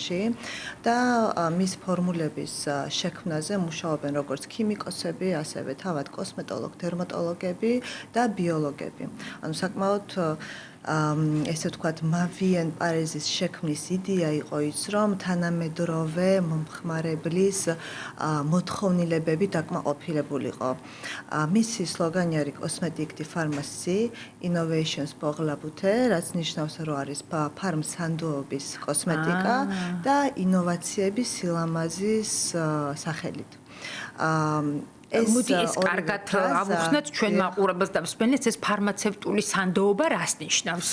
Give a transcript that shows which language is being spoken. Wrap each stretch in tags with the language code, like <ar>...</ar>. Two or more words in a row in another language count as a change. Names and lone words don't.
<ka>და მის ფორმულების შექმნაზე მუშაობენ როგორც ქიმიკოსები, ასევე თავად კოსმეტოლოგ, დერმატოლოგები და ბიოლოგები. ანუ საკმაოდ ესე ვთქვათ, Mavien Paris-ის შექმნის იდეა იყო ის, რომ თანამედროვე მომხმარებლის მოთხოვნილებები დაკმაყოფილებულიყო. მისი სლოგანი არის</ka> <fr>Cosmetic de Pharmacie, Innovations pour la beauté,</fr> <ka>რაც ნიშნავს, რომ არის ფარმსანდოობის კოსმეტიკა და ინოვაციები სილამაზის სახელით. მოდი ეს კარგად ავუხსნათ ჩვენ მაყურებელს და მსმენელს ეს ფარმაცევტული სანდოობა რას ნიშნავს?</ka>